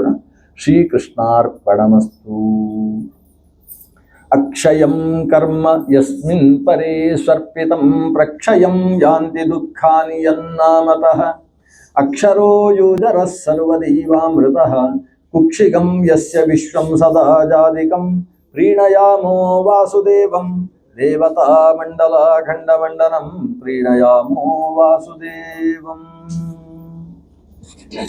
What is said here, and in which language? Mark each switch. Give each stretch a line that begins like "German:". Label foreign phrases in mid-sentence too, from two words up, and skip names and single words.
Sanskrit: ಶ್ರೀಕೃಷ್ಣಾರ್ಪಣಮಸ್ತು. ಅಕ್ಷಯಂ ಕರ್ಮ ಯಸ್ಮಿನ್ ಪರೇ ಸ್ವರ್ಪಿತಂ ಪ್ರಕ್ಷಯಂ ಯಾಂತಿ ದುಃಖಾನಿ ಯನ್ನಾಮತಃ ಅಕ್ಷರೋ ಯೋಜರಃ ಸರ್ವದೈವಾಮೃತಃ ಕುಕ್ಷಿಗಂ ಯಸ್ಯ ವಿಶ್ವಂ ಸದಾ ಜಾದಿಕಂ ಪ್ರೀಣಯಾಮೋ ವಾಸುದೇವಂ ದೇವತಾ ಮಂಡಲ ಖಂಡಮಂಡನಂ ಪ್ರೀಣಯಾಮೋ ವಾಸುದೇವಂ.